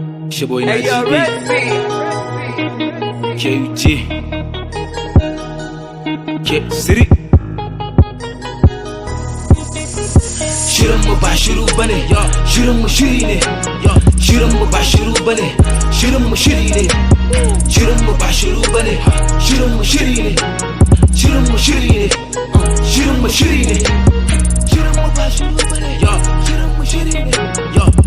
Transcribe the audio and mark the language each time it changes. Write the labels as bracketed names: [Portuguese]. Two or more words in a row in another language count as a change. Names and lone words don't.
[English] It's your boy, Hey, yo, Naji B. Red Sea. K U T. K City. [Hausa] Shirin mu ba shiru bane, yo. Shirin mu shiri ne, yo. Shirin mu ba shiru bane. Shirin mu shiri ne. Shirin mu ba shiru bane. Shirin mu shiri ne. Shirin mu shiri ne. Uh, shirin mu shiri ne. Shirin mu ba shiru bane. Yo. Shirin mu shiri ne. Yo.